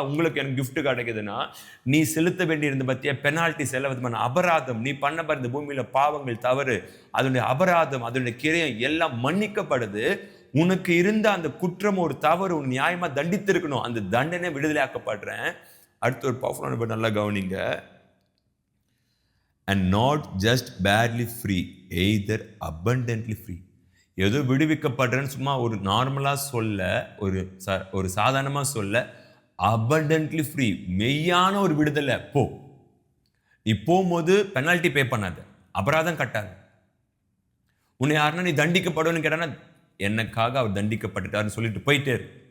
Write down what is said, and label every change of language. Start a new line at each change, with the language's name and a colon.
Tamil: உங்களுக்கு எனக்கு கிஃப்ட் கிடைக்குதுன்னா, நீ செலுத்த வேண்டியிருந்த பற்றிய பெனால்டி, செல்ல விதமான அபராதம், நீ பண்ண பாருந்த பூமியில பாவங்கள், தவறு, அதனுடைய அபராதம், அதனுடைய கிரயம் எல்லாம் மன்னிக்கப்படுது. உனக்கு இருந்த அந்த குற்றம், ஒரு தவறு உன் நியாயமா தண்டித்திருக்கணும், அந்த தண்டனை விடுதலையாக்கப்படுறேன். அடுத்து ஒரு பவர்ஃபுல்லான நல்லா கவனிங்க.
English: And not just barely free, either abundantly free.
Tamil: ஏதோ விடுவிக்கப்படுறேன்னு சும்மா ஒரு நார்மலாக சொல்ல, ஒரு சாதாரணமாக சொல்ல,
English: abundantly free,
Tamil: மெய்யான ஒரு விடுதலை. நீ போகும்போது பெனால்ட்டி பே பண்ணாத, அபராதம் கட்டாத. உன்னை யாருன்னா நீ தண்டிக்கப்படுன்னு கேட்டானா, எனக்காக அவர் தண்டிக்கப்பட்டுட்டாருன்னு சொல்லிட்டு போயிட்டே இரு.